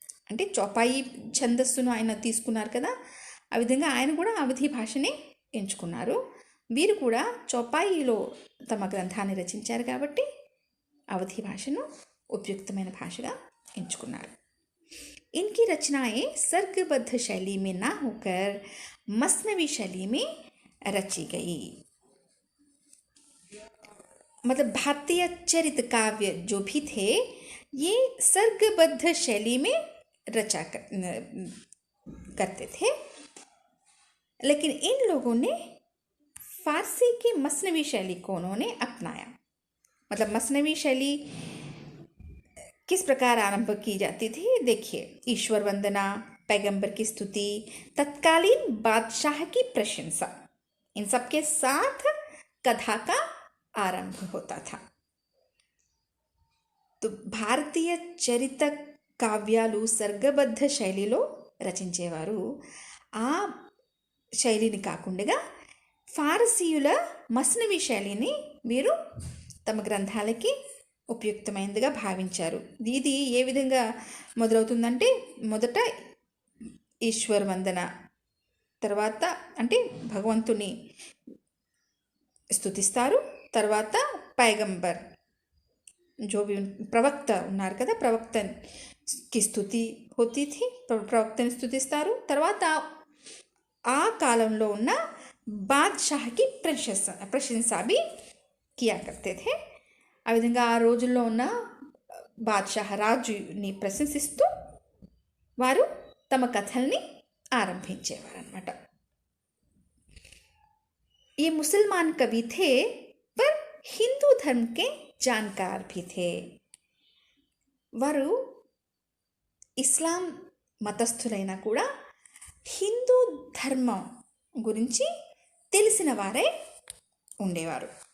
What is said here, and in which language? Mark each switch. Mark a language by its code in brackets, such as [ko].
[te] అంటే చౌపాయి ఛందస్సును ఆయన తీసుకున్నారు కదా, ఆ విధంగా ఆయన కూడా అవధి భాషనే ఎంచుకున్నారు. వీరు కూడా చౌపాయిలో తమ గ్రంథాన్ని రచించారు కాబట్టి అవధి భాషను ఉపయుక్తమైన భాషగా ఎంచుకున్నారు. [hi] इनकी रचनाएं सर्गबद्ध शैली में ना होकर मसनवी शैली में रची गई. मतलब भारतीय चरित काव्य जो भी थे ये सर्गबद्ध शैली में रचा करते थे, लेकिन इन लोगों ने फारसी की मसनवी शैली को उन्होंने अपनाया. मतलब मसनवी शैली किस प्रकार आरंभ की जाती थी, देखिए. ईश्वर वंदना, पैगंबर की स्तुति, तत्कालीन बादशाह की प्रशंसा, इन सब के साथ कथा का आरंभ होता था. [te] तो భారతీయ చరిత కావ్యాలు సర్గబద్ధ శైలిలో రచించేవారు. ఆ శైలిని కాకుండా ఫారసీయుల మస్నవి శైలిని వీరు తమ గ్రంథాలకి ఉపయుక్తమైనదిగా భావించారు. ఇది ఏ విధంగా మొదలవుతుందంటే మొదట ఈశ్వర్ వందన, తర్వాత అంటే భగవంతుని స్తుతిస్తారు, తర్వాత పైగంబర్ [hi] जो भी [te] ప్రవక్త ఉన్నారు కదా, ప్రవక్తకి స్తుతి [hi] होती थी, [te] ప్రవక్తని స్తుతిస్తారు. తర్వాత ఆ కాలంలో ఉన్న బాద్షాహకి ప్రశంస [hi] भी किया करते थे. [te] ఆ విధంగా ఆ రోజుల్లో ఉన్న బాద్షాహ్ రాజుని ప్రశంసిస్తూ వారు తమ కథల్ని ఆరంభించేవారు అన్నమాట. [hi] ये मुसलमान कवि थे पर हिंदू धर्म के जानकार भी थे. [te] వారు ఇస్లాం మతస్థులైనా కూడా హిందూ ధర్మం గురించి తెలిసిన వారే ఉండేవారు.